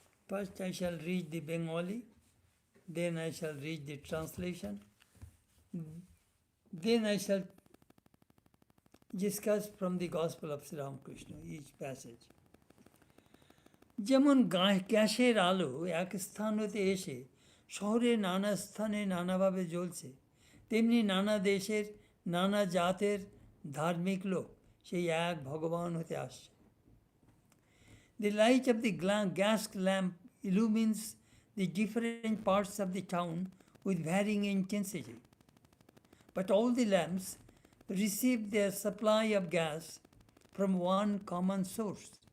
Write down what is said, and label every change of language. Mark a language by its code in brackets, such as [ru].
[en] First I shall read the Bengali, then I shall read the translation, then I shall discuss from the Gospel of Sri Ramakrishna, each passage. [bn] যেমন গ্যাসের আলো এক স্থান হতে এসে শহরে নানা স্থানে নানাভাবে জ্বলছে, তেমনি নানা দেশের নানা জাতের ধার্মিক লোক সেই এক ভগবান হতে আসছে. [en] The light of the gas lamp illumines the different parts of the town with varying intensity. But all the lamps receive their supply of gas from one common source.